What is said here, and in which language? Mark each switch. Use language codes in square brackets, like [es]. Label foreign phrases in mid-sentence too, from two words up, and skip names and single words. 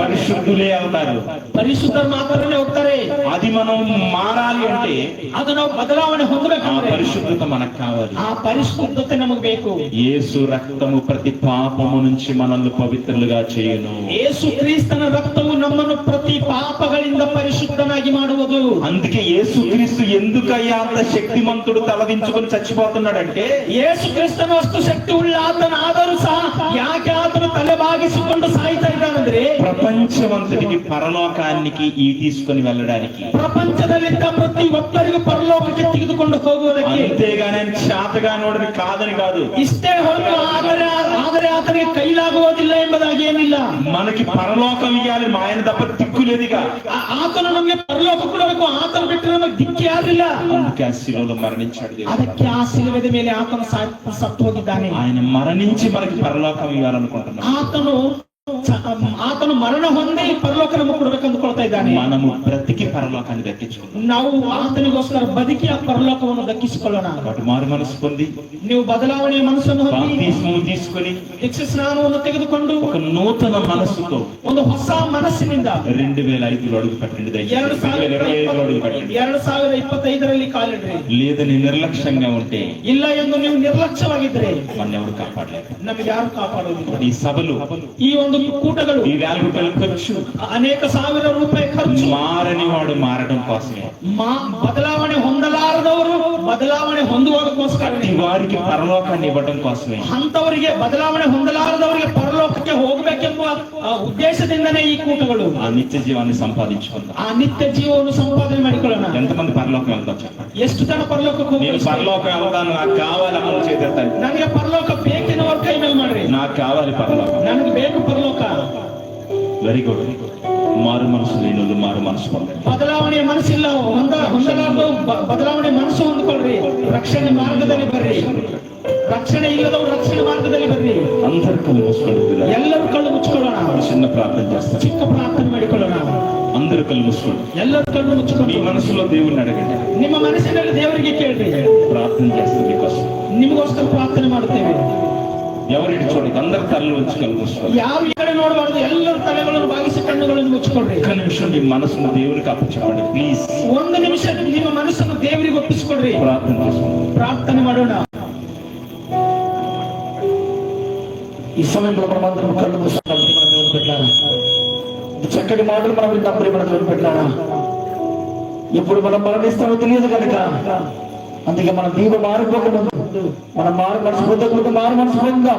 [te] పరిశుద్ధులే అవుతారు. [kn] ಪರಿಶುದ್ಧರು ಮಾತ್ರನೇ ಹೋಗ್ತಾರೆ. [te] అది మనం మారాలి అంటే [kn] ಅದು ನಾವು ಬದಲಾವಣೆ [te] ఆ [kn] ಹೊಂದಬೇಕಂದ್ರೆ [te] పరిశుద్ధత మనకు కావాలి. [kn] ಆ ಪರಿಶುದ್ಧತೆ ನಮಗೆ ಬೇಕು. [te] యేసు రక్తము ప్రతి పాపము నుంచి మనల్ని పవిత్రులుగా చేయును. [kn] ಯೇಸು ಕ್ರಿಸ್ತನ ರಕ್ತವು ನಮ್ಮನ್ನು ಪ್ರತಿ ಪಾಪಗಳಿಂದ ಪರಿಶುದ್ಧನಾಗಿ ಮಾಡುವುದು. [te] అందుకే యేసుక్రీస్తు ఎందుకయ్యా అంత శక్తిమంతుడు తలదించుకొని చచ్చిపోతున్నాడంటే, [kn] ಯೇಸುಕ್ರಿಸ್ತನ ಅಷ್ಟು ಶಕ್ತಿ ಉಳ್ಳ ಆತನ ಆದರೂ ಸಹ ಯಾಕೆ ಆತನು ತಲೆ ಬಾಗಿಸಿಕೊಂಡು ಸಾಯ್ತಾ ಇದ್ದಾನಂದ್ರೆ, [te] ప్రపంచమంతటికి పరలోకానికి ఈ తీసుకొని వెళ్ళడానికి, [kn] ಪ್ರಪಂಚದಲ್ಲಿದ್ದ ಪ್ರತಿ ಒಬ್ಬರಿಗೂ ಪರಲೋಕಕ್ಕೆ ತೆಗೆದುಕೊಂಡು ಹೋಗುವುದಕ್ಕೆ. [te] అంతేగాని ఆయన శాతగానోడని కాదని కాదు. [kn] ಇಷ್ಟೇ ಹೊರತು ಆದರೆ ಆತನಿಗೆ ಕೈಲಾಗುವುದಿಲ್ಲ ಎಂಬುದಾಗಿ ಏನಿಲ್ಲ. [te] మనకి పరలోకం ఇవ్వాలి, మా ఆయన తప్ప దిక్కులేదిగా. [kn] ಆತನು ನಮಗೆ ಪರಲೋಕ ಕೊಡಬೇಕು, ಆತನ ಬಿಟ್ಟರೆ ನಮಗೆ ದಿಕ್ಕಿ ಯಾರಿಲ್ಲ. [te] అందుకే ఆ శిలువలో మరణించాడు దేవుడు. [kn] ಅದಕ್ಕೆ ಆ ಶಿಲುಬೆದ ಮೇಲೆ ಆತನು ಸತ್ತು ಹೋಗಿದ್ದಾನೆ. [te] ఆయన మరణించి మనకి పరలోకం ఇవ్వాలనుకుంటున్నాడు. [kn] ಆತನು ಮರಣ ಹೊಂದಿ ಪರಲೋಕ ನಮಗೆ ಕೊಡಬೇಕು ಅಂದುಕೊಳ್ತಾ ಇದ್ದಾನೆ. [te] మనము బ్రతికి పరలోకాన్ని దక్కించుకుందాం. [kn] ನಾವು ಆತನಿಗೋಸ್ಕರ ಬದುಕಿ ಆ ಪರಲೋಕವನ್ನು ದಕ್ಕಿಸಿಕೊಳ್ಳೋಣ. [te] కాబట్టి మారు మనసు పొంది, [kn] ನೀವು ಬದಲಾವಣೆಯ ಮನಸ್ಸನ್ನು ಹೊಂದಿ, [te] బాప్తిస్మము తీసుకొని, [kn] ದೀಕ್ಷಾ ಸ್ನಾನವನ್ನು ತೆಗೆದುಕೊಂಡು, [te] ఒక నూతన మనస్సుతో [kn] ಒಂದು ಹೊಸ ಮನಸ್ಸಿನಿಂದ [te] 2005లో అడుగు పెట్టండి. దయచేసి 2025లో అడుగు పెట్టండి. [kn] 2025ರಲ್ಲಿ ಕಾಲಿಡ್ರಿ. [te] లేదని నిర్లక్ష్యంగా ఉంటే, [kn] ಇಲ್ಲ ಎಂದು ನೀವು ನಿರ್ಲಕ್ಷ್ಯವಾಗಿದ್ರೆ [te] మన ఎవరు కాపాడలేరు. [kn] ನಮಗೆ ಯಾರು ಕಾಪಾಡೋದಿಲ್ಲ. [te] ఈ సభలు, [kn] ಈ ಒಂದು ಕೂಟಗಳು, [te] ఈ 1000 రూపాయల ఖర్చు, [kn] ಅನೇಕ ಸಾವಿರ ರೂಪಾಯಿ ಖರ್ಚು, [te] మారని వాడు మారడం కోసమే. [kn] ಬದಲಾವಣೆ ಹೊಂದಲಾರದವರು ಬದಲಾವಣೆ ಹೊಂದುವುದಕ್ಕೋಸ್ಕರ, [te] ఈ వారికి పరలోకాన్ని ఇవ్వడం కోసమే. [kn] ಅಂತವರಿಗೆ ಬದಲಾವಣೆ ಹೊಂದಲಾರದವರಿಗೆ ಪರಲೋಕಕ್ಕೆ ಹೋಗಬೇಕೆಂಬ ಉದ್ದೇಶದಿಂದನೇ ಈ ಕೂಟಗಳು. [te] ఆ నిత్య జీవాన్ని సంపాదించుకుందాం. [kn] ಆ ನಿತ್ಯ ಜೀವವನ್ನು ಸಂಪಾದನೆ ಮಾಡಿಕೊಳ್ಳೋಣ. [te] ఎంతమంది పరలోకం వెళ్తాం చెప్పండి. [kn] ಎಷ್ಟು ಜನ ಪರಲೋಕಕ್ಕೆ [te] నేను [kn] ಹೋಗ್ಬೇಕು? [te] పరలోకం వెళ్తాను, నాకు కావాలి అమలు చేద్దాం. [kn] ನನಗೆ ಪರಲೋಕ ಬೇಕೆನ್ನುವರ ಕೈ ಮೇಲೆ ಮಾಡ್ರಿ. [te] నాకు కావాలి పరలోకం. [kn] ನನಗೆ ಬೇಕು ಪರಲೋಕ. [en] very good. [te] మారు మనసు లేని వాళ్ళు మారు మనసు పొందండి. [kn] ಬದಲಾವಣೆಯ ಮನಸ್ಸಿಲ್ಲ ಹೊಂದಲಾರದು ಬದಲಾವಣೆ ಮನಸ್ಸು ಹೊಂದ್ಕೊಳ್ರಿ. ರಕ್ಷಣೆ ಮಾರ್ಗದಲ್ಲಿ ಬರ್ರಿ. ರಕ್ಷಣೆ ಇಲ್ಲದವರು ರಕ್ಷಣೆ ಮಾರ್ಗದಲ್ಲಿ ಬರ್ರಿ. [te] అందరు కళ్ళు మూసుకోండి. [kn] ಎಲ್ಲರೂ ಕಣ್ಣು ಮುಚ್ಕೊಳ್ಳೋಣ. [te] చిన్న ప్రార్థన చేస్తాం. [kn] ಚಿಕ್ಕ ಪ್ರಾರ್ಥನೆ ಮಾಡಿಕೊಳ್ಳೋಣ. [te] అందరు కళ్ళు మూసుకోండి. [kn] ಎಲ್ಲರೂ కಣ್ಣು [te] మీ [kn] ಮುಚ್ಕೊಂಡು [te] మనసులో దేవుణ్ణి అడగండి. [kn] ನಿಮ್ಮ ಮನಸ್ಸಿನಲ್ಲಿ ದೇವರಿಗೆ ಕೇಳ್ರಿ. [te] ప్రార్థన చేస్తాం మీకోసం. [kn] ನಿಮಗೋಸ್ಕರ ಪ್ರಾರ್ಥನೆ ಮಾಡುತ್ತೇವೆ. [te] ఎవరిని చూడండి, అందరు తలలు వచ్చి కళ్ళు మూసుకోండి. [kn] ಯಾರು ಈ ಕಡೆ ನೋಡಬಾರ್ದು, ಎಲ್ಲರೂ ತಲೆಗಳನ್ನು ಬಾಗಿಸಿ ಕಣ್ಣುಗಳನ್ನು ಮುಚ್ಚಿಕೊಳ್ರಿ. [te] ఒక్క నిమిషం మీ మనసును దేవునికి అప్పచెప్పండి ప్లీజ్. [kn] ಒಂದು ನಿಮಿಷ ನಿಮ್ಮ ಮನಸ್ಸನ್ನು ದೇವರಿಗೆ ಒಪ್ಪಿಸಿಕೊಡ್ರಿ. [te] ప్రార్థన చేసుకోండి. [kn] ಪ್ರಾರ್ಥನೆ ಮಾಡೋಣ. [te] ఈ సమయంలో మనమందరం కళ్ళు మూసుకున్నాం. దేవుని పెట్టారా, చక్కటి మాటలు మనం విన్నాం. ప్రేమ దేవుని పెట్టారా, ఇప్పుడు మనం మరణిస్తామో తెలియదు కనుక, అందుకే మన దీవ మారిపోకముందు, మనం మారు మనసు పొందకముందు మారు మనసు పొందాం.